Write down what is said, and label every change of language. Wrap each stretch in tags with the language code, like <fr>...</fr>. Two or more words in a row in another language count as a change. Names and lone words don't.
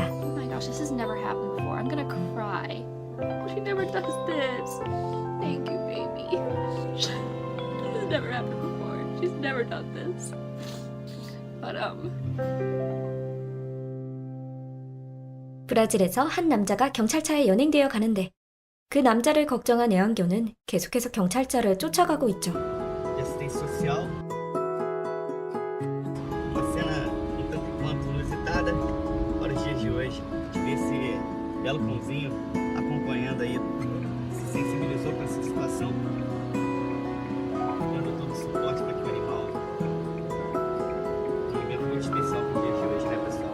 <en>Oh my gosh, this has never happened before. I'm gonna cry. She never does this. Thank you, baby. This has never happened before. She's never done this. But</en> <ko>브라질에서 한 남자가 경찰차에 연행되어 가는데 그 남자를 걱정한 애완견은 계속해서 경찰차를 쫓아가고 있죠.</ko> <pt>Assistência social. Uma cena um tanto quanto inusitada para os dias de hoje. Ver esse belo cãozinho acompanhando aí, se sensibilizou com essa situação, dando todo o suporte para que o animal tenha um evento muito especial para o dia de hoje, né, pessoal?</pt>